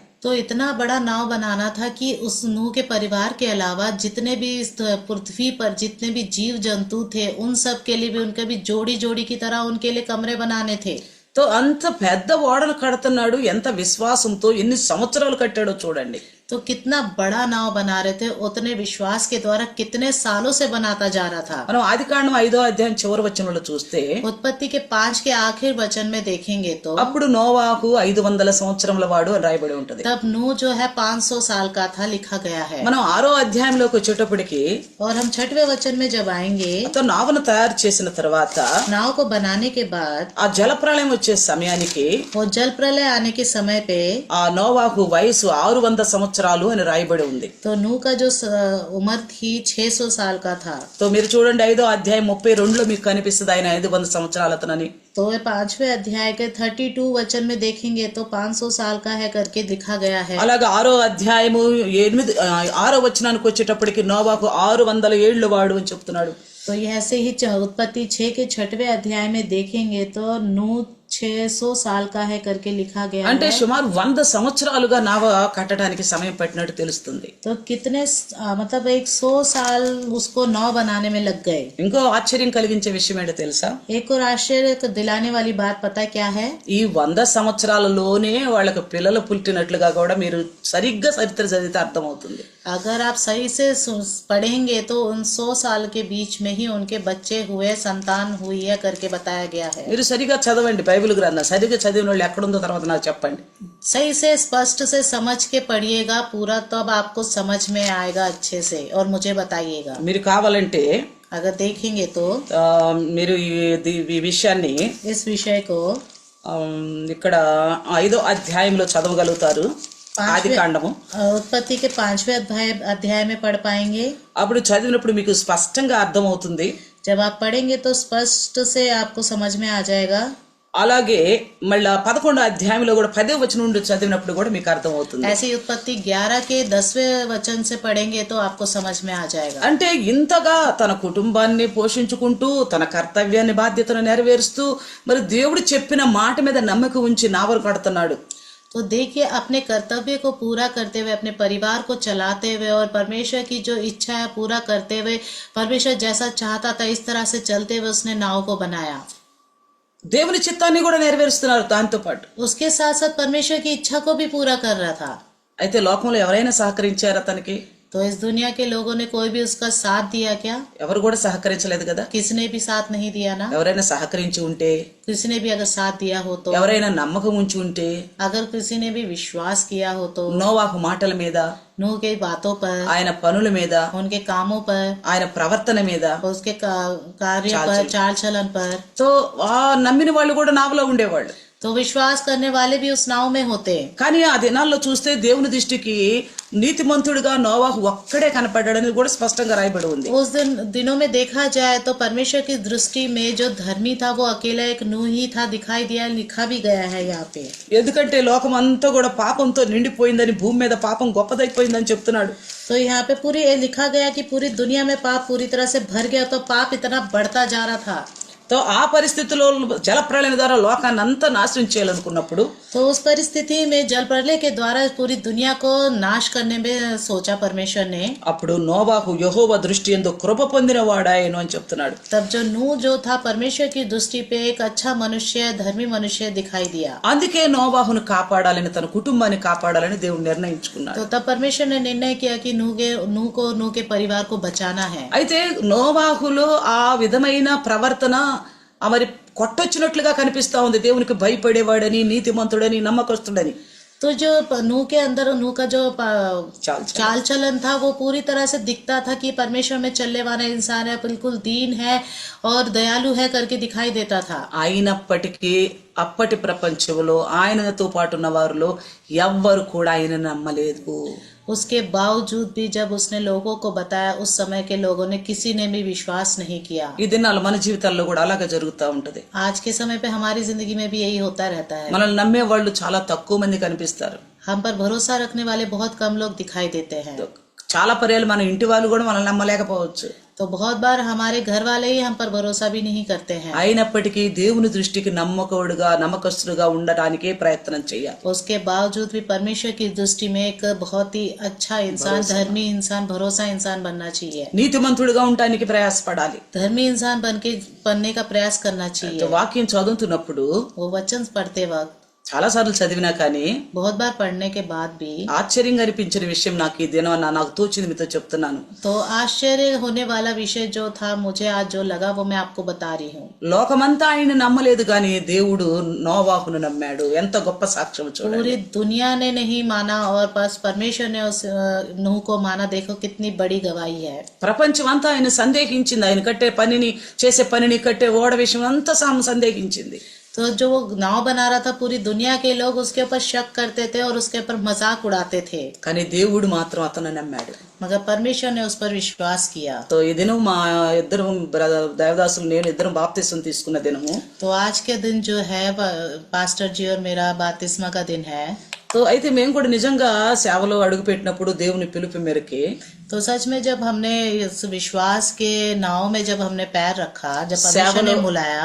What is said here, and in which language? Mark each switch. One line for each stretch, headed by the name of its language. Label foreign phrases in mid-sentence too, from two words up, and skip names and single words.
Hindi: तो इतना बड़ा नाव बनाना था कि उस नूह के परिवार के अलावा जितने भी इस पृथ्वी पर जितने भी जीव जंतु थे उन सब के लिए भी उनके भी जोड़ी जोड़ी की तरह उनके लिए कमरे बनाने थे।
Telugu: తో అంత పెద్ద ఓడను కడుతున్నాడు. ఎంత విశ్వాసంతో ఎన్ని సంవత్సరాలు కట్టాడో చూడండి.
Hindi: तो कितना बड़ा नाव बना रहे थे, उतने विश्वास के द्वारा कितने सालों से बनाता जा रहा था।
Telugu: మనం ఆదికాండం 5వ అధ్యాయం చివరి వచనంలో చూస్తే,
Hindi: उत्पत्ति के 5 के आखिर वचन में देखेंगे तो
Telugu: అప్పుడు నోవాహు 500 సంవత్సరముల వాడు అని రాయబడి ఉంటది.
Hindi: तब नूह जो है 500 साल का था, लिखा गया है।
Telugu: మనం 6వ అధ్యాయంలోకి వచ్చేటప్పటికి
Hindi: और हम 6वें वचन में जब आएंगे,
Telugu: అతను నావను తయారు చేసిన తర్వాత
Hindi: नाव को बनाने के बाद
Telugu: ఆ జలప్రళయం వచ్చే సమయానికి
Hindi: वो जल प्रलय आने के समय पे
Telugu: ఆ నోవాహు వయసు 600 సంవత్సరాలు అని రాయబడి ఉంది.
Hindi: तो नूह का जो उम्र थी 600 साल का था।
Telugu: తో మీరు చూడండి 5వ అధ్యాయం 32లో మీకు కనిపిస్తుంది ఆయన 500 సంవత్సరాల అతనని.
Hindi: तो 5वें अध्याय के 32 वचन में देखेंगे तो 500 साल का है करके लिखा गया है।
Telugu: అలాగే 6వ అధ్యాయము 6వ వచనానికి వచ్చేటప్పటికి నోవాహు 600 ఏళ్ల వాడు అని చెప్తున్నాడు.
Hindi: तो ये ऐसे ही उत्पत्ति 6 के 6वें अध्याय में देखेंगे तो नूह 600 साल का है करके लिखा गया
Telugu: అంటే
Hindi: है।
Telugu: సుమారు 100 సంవత్సరాలుగా నావ కట్టడానికి సమయం పట్టినట్టు తెలుస్తుంది.
Hindi: तो कितने मतलब 100 साल उसको नाव बनाने में लग गए।
Telugu: ఇంకో ఆశ్చర్యం కలిగించే విషయం ఏంటో తెలుసా,
Hindi: एक और आश्चर्य को दिलाने वाली बात पता है क्या है?
Telugu: ఈ 100 సంవత్సరాలలోనే వాళ్ళకి పిల్లలు పుట్టినట్లుగా కూడా మీరు సరిగ్గా చరిత్ర చదివితే అర్థమవుతుంది.
Hindi: अगर आप सही से पढ़ेंगे तो उन 100 साल के बीच में ही उनके बच्चे हुए, संतान हुई है करके बताया गया है।
Telugu: మీరు సరిగా చదవండి బైబిల్ గ్రంథం. సరిగ్గా చదివిన వాళ్ళు ఎక్కడుందో తర్వాత నాకు చెప్పండి.
Hindi: सही से स्पष्ट से समझ के पढ़िएगा पूरा, तब आपको समझ में आएगा अच्छे से और मुझे बताइएगा।
Telugu: మీరు కావాలంటే
Hindi: अगर देखेंगे तो
Telugu: మీరు ఈ విషయాన్ని
Hindi: इस विषय को
Telugu: ఇక్కడ 5వ అధ్యాయంలో చదవగలుగుతారు. ఆదికాండము
Hindi: उत्पत्ति के 5वें अध्याय में पढ़ पाएंगे।
Telugu: అప్పుడు చదివినప్పుడు మీకు స్పష్టంగా అర్థమవుతుంది.
Hindi: जब आप पढ़ेंगे तो स्पष्ट से आपको समझ में आ जाएगा।
Telugu: అలాగే మళ్ళా 11వ అధ్యాయంలో కూడా 10వ వచనం నుండి చదివినప్పుడు కూడా మీకు అర్థమవుతుంది.
Hindi: ऐसी उत्पत्ति 11 के 10वें वचन से पढ़ेंगे तो आपको समझ में आ जाएगा।
Telugu: అంటే ఇంతగా తన కుటుంబాన్ని పోషించుకుంటూ తన కర్తవ్యాన్ని బాధ్యతను నెరవేరుస్తూ మరి దేవుడు చెప్పిన మాట మీద నమ్మకం ఉంచి నావను కడుతున్నాడు.
Hindi: तो देखिए अपने कर्तव्य को पूरा करते हुए, अपने परिवार को चलाते हुए और परमेश्वर की जो इच्छा है पूरा करते हुए, परमेश्वर जैसा चाहता था इस तरह से चलते हुए उसने नाव को बनाया।
Telugu: దేవుని చిత్తాన్ని కూడా నెరవేరుస్తున్నారు దాంతో పాటు.
Hindi: उसके साथ साथ परमेश्वर की इच्छा को भी पूरा कर रहा था।
Telugu: అయితే లోకంలో ఎవరైనా సహకరించారా తనకి?
Hindi: तो इस दुनिया के लोगों ने कोई भी उसका साथ दिया क्या?
Telugu: ఎవరు కూడా సహకరించలేదు కదా.
Hindi: किसी ने भी साथ नहीं दिया ना।
Telugu: ఎవరైనా సహకరించి ఉంటే,
Hindi: किसी ने भी अगर साथ दिया हो तो,
Telugu: ఎవరైనా నమ్మకం ఉంచి ఉంటే,
Hindi: अगर किसी ने भी विश्वास किया हो तो,
Telugu: నోవాహు మాటల మీద,
Hindi: नूह के बातों पर,
Telugu: ఆయన పనుల మీద,
Hindi: उनके कामों पर,
Telugu: ఆయన ప్రవర్తన మీద,
Hindi: उसके कार्य पर, चाल चलन पर,
Telugu: తో నమ్మిన వాళ్ళు కూడా నావలో ఉండేవాళ్ళు.
Hindi: तो विश्वास करने वाले भी उस नाव में होते।
Telugu: కానీ ఆ దినాల్లో చూస్తే దేవుని దృష్టికి నీతిమంతుడిగా నోవాహు ఒక్కడే కనపడ్డాడని కూడా స్పష్టంగా రాయబడి ఉంది.
Hindi: उस दिनों में देखा जाए तो परमेश्वर की दृष्टि में जो धर्मी था वो अकेला एक नूह ही था, दिखाई दिया, लिखा भी गया है यहाँ पे।
Telugu: ఎందుకంటే లోకం అంతా కూడా పాపంతో నిండిపోయిందని, భూమి మీద పాపం గొప్పదైపోయిందని చెప్తున్నాడు.
Hindi: तो यहाँ पे पूरी लिखा गया कि पूरी दुनिया में पाप पूरी तरह से भर गया, तो पाप इतना बढ़ता जा रहा था।
Telugu: తో ఆ పరిస్థితిలో జలప్రళయం ద్వారా లోకాన్ని అంతా నాశనం చేయాలనుకున్నప్పుడు
Hindi: तो उस परिस्थिति में जल प्रलय के द्वारा पूरी दुनिया को नाश करने में सोचा परमेश्वर ने।
Telugu: అప్పుడు నోవాహు యెహోవా దృష్టి యందు కృప పొందిన వాడాయను అని చెప్తున్నాడు.
Hindi: तब जो नूह जो था परमेश्वर की दृष्टि पे एक अच्छा मनुष्य, धर्मी मनुष्य दिखाई दिया।
Telugu: అందుకే నోవాహును కాపాడాలని, తన కుటుంబాన్ని కాపాడాలని దేవుడు నిర్ణయించుకున్నాడు.
Hindi: तो तब परमेश्वर ने निर्णय किया कि नूह के परिवार को बचाना है।
Telugu: అయితే నోవాహులో ఆ విధమైన ప్రవర్తన మరి కొట్టొచ్చినట్లుగా కనిపిస్తా ఉంది. దేవునికి భయపడేవాడని, నీతిమంతుడని, నమ్మకస్తుడని.
Hindi: तो जो नूह के अंदर नूह का जो चाल चलन था वो पूरी तरह से दिखता था कि परमेश्वर में चलने वाला इंसान है, बिल्कुल दीन है और दयालु है करके दिखाई देता था।
Telugu: అయినప్పటికీ అప్పటి ప్రపంచంలో ఆయనతో పాటు ఉన్న వారిలో ఎవ్వరు కూడా ఆయన నమ్మలేదు.
Hindi: उसके बावजूद भी जब उसने लोगों को बताया, उस समय के लोगों ने किसी ने भी विश्वास नहीं किया।
Telugu: ఈ దినాలు మన జీవితాల్లో కూడా అలాగే జరుగుతూ ఉంటది.
Hindi: आज के समय पे हमारी जिंदगी में भी यही होता रहता है।
Telugu: మనల్ని నమ్మే వాళ్ళు చాలా తక్కువ మంది కనిపిస్తారు.
Hindi: हम पर भरोसा रखने वाले बहुत कम लोग दिखाई देते हैं।
Telugu: చాలా పర్యాలు మన ఇంటి వాళ్ళు కూడా మనల్ని నమ్మలేకపోవచ్చు.
Hindi: तो बहुत बार हमारे घर वाले ही हम पर भरोसा भी नहीं करते हैं।
Telugu: అయినప్పటికీ దేవుని దృష్టికి నమ్మకస్తుడుగా ఉండటానికే ప్రయత్నం చేయాలి.
Hindi: उसके बावजूद भी परमेश्वर की दृष्टि में एक बहुत ही अच्छा इंसान, धर्मी इंसान, भरोसा इंसान बनना चाहिए।
Telugu: నీతిమంతుడిగా ఉండటానికి ప్రయాసపడాలి.
Hindi: धर्मी इंसान बनने का प्रयास करना चाहिए।
Telugu: వాక్యం చదువుతున్నప్పుడు
Hindi: वो वचन पढ़ते वक्त
Telugu: చాలా సార్లు చదివినా కానీ
Hindi: बहुत बार पढ़ने के बाद भी
Telugu: ఆశ్చర్యంగా అనిపించిన విషయం నాకు ఈ దినం నాకు తోచింది మీతో చెప్తున్నాను.
Hindi: तो आश्चर्य होने वाला विषय जो था, मुझे आज जो लगा वो मैं आपको बता रही हूँ।
Telugu: లోకమంతా ఆయన నమ్మలేదు కానీ దేవుడు నోవాహును నమ్మాడు. ఎంత గొప్ప సాక్ష్యం చూడండి.
Hindi: पूरी दुनिया ने नहीं माना और बस परमेश्वर ने उस नूह को माना। देखो कितनी बड़ी गवाही है।
Telugu: ప్రపంచం అంతా ఆయన సందేహించింది. ఆయన చేసే పనిని కట్టే ఓడ విషయం అంతా సందేహించింది.
Hindi: तो जो वो नाव बना रहा था, पूरी दुनिया के लोग उसके ऊपर शक करते थे और उसके ऊपर मजाक उड़ाते थे,
Telugu: కానీ దేవుడు మాత్రం అతను నమ్మాడు.
Hindi: मगर परमेश्वर ने उस पर विश्वास किया।
Telugu: तो ఈ దినం మా ఇద్దరు దేవదాసులు నేను ఇద్దరం బాప్తిస్మం తీసుకున్న దినము.
Hindi: तो आज के दिन जो है पास्टर जी और मेरा बपतिस्मा का दिन है।
Telugu: तो అయితే మేము కూడా నిజంగా సేవలో అడుగు పెట్టినప్పుడు దేవుని పిలుపు మేరకి
Hindi: तो सच में जब हमने इस विश्वास के नाव में जब हमने पैर रखा, जब परमेश्वर ने बुलाया,